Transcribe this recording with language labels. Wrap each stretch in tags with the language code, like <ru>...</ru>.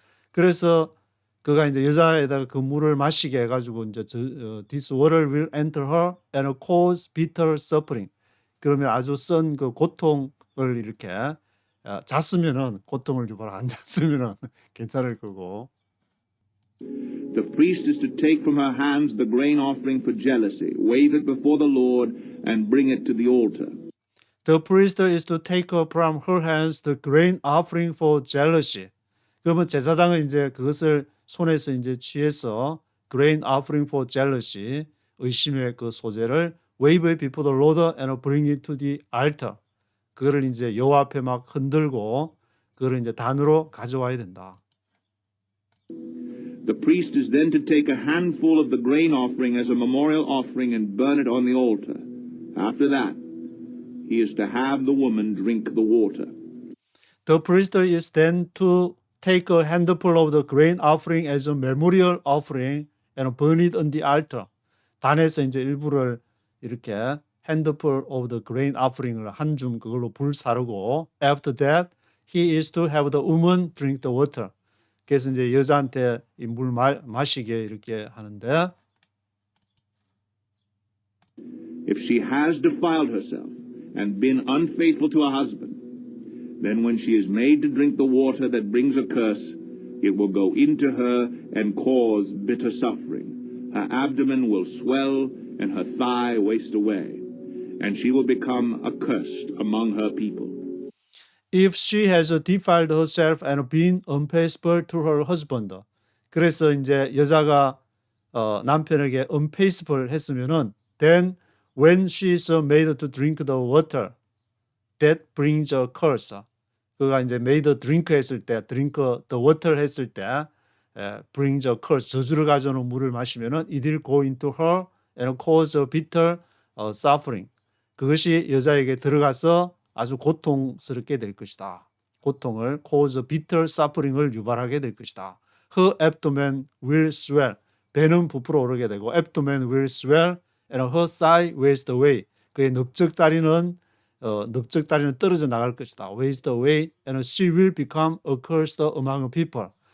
<ko>그래서 그가 이제 여자에다가 그 물을 마시게 해가지고 이제</ko> <en>this water will enter her and cause bitter suffering.</en> <ko>그러면 아주 쓴 그 고통을 이렇게 잤으면은 고통을 주거나 안 잤으면은 괜찮을 거고.</ko> <en>The priest is to take from her hands the grain offering for jealousy, wave it before the Lord, and bring it to the altar. The priest is to take from her hands the grain offering for jealousy.</en> <ko>그러면 제사장은 이제 그것을 손에서 이제 취해서</ko> <en>grain offering for jealousy,</en> <ko>의심의 그 소재를</ko> <en>wave it before the Lord and bring it to the altar.</en> <ko>그거를 이제 여호와 앞에 막 흔들고 그거를 이제 단으로 가져와야 된다.</ko> <en>The priest is then to take a handful of the grain offering as a memorial offering and burn it on the altar. After that, he is to have the woman drink the water. The priest is then to take a handful of the grain offering as a memorial offering and burn it on the altar.</en> <ko>단에서 이제 일부를 이렇게</ko> <en>handful of the grain offering을</en> <ko>한 줌 그걸로 불 사르고</ko> <en>after that he is to have the woman drink the water.</en> <ko>그래서 이제 여자한테 이 물 마시게 이렇게 하는데</ko> <en>If she has defiled herself and been unfaithful to her husband, then when she is made to drink the water that brings a curse, it will go into her and cause bitter suffering. Her abdomen will swell and her thigh waste away, and she will become accursed among her people. If she has defiled herself and been unfaithful to her husband.</en> <ko>그래서 이제 여자가 남편에게</ko> <en>unfaithful 했으면은 then when she is made to drink the water that brings a curse. 그가 이제 made drink 했을 때 drink the water 했을 때 brings a curse</en> <ko>저주를 가져오는 물을 마시면은</ko> <en>it will go into her and cause a bitter suffering.</en> <ko>그것이 여자에게 들어가서 아주 고통스럽게 될 것이다. 고통을</ko> <en>cause bitter suffering</en> <ko>을 유발하게 될 것이다.</ko> <en>Her abdomen will swell.</en> <ko>배는 부풀어 오르게 되고</ko> <en>abdomen will swell and her thigh waste away.</en> <ko>그의 넓적다리는 떨어져 나갈 것이다.</ko> <en>waste away and she will become accursed among people.</en>